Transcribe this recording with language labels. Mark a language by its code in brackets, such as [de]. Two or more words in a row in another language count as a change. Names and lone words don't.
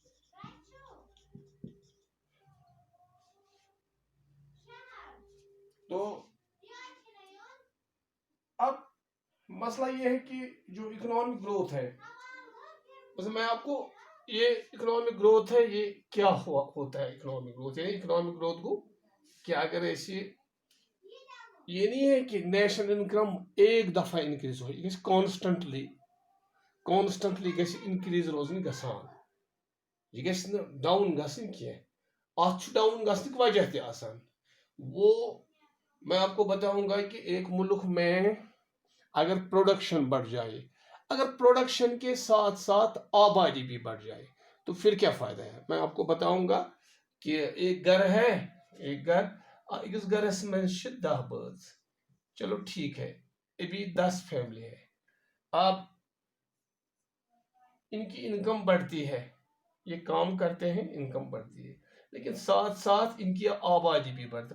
[ur] تو اب مسئلہ یہ ہے کہ جو [en] economic growth [ur] ہے، بس میں آپ کو یہ [en] economic growth [ur] ہے یہ کیا ہوتا ہے. [en] economic growth [ur] یعنی [en] economic growth [ur] کو کیا کرے، یہ نہیں ہے کہ [en] national income [ur] ایک دفعہ انکریز ہو، یہ کانسٹینٹلی انکریز [ks] روزُن گَژھان، یہِ ڈاؤن گَژھُن کہہ، اَتھ ڈاؤن گَژھنس وجہ تہٕ آسان. [ur] وہ میں آپ کو بتاؤں گا کہ ایک ملک میں اگر پروڈکشن بڑھ جائے، اگر پروڈکشن کے ساتھ ساتھ آبادی بھی بڑھ جائے تو پھر کیا فائدہ ہے. میں آپ کو بتاؤں گا کہ ایک گھر ہے، ایک گھر، اس گھرس میں 10 بَرڈز، چلو ٹھیک ہے، ابھی 10 فیملی ہے، اب ان کی انکم بڑھتی ہے، یہ کام کرتے ہیں، انکم بڑھتی ہے، لیکن ساتھ ساتھ ان کی آبادی بھی بڑھتی ہے.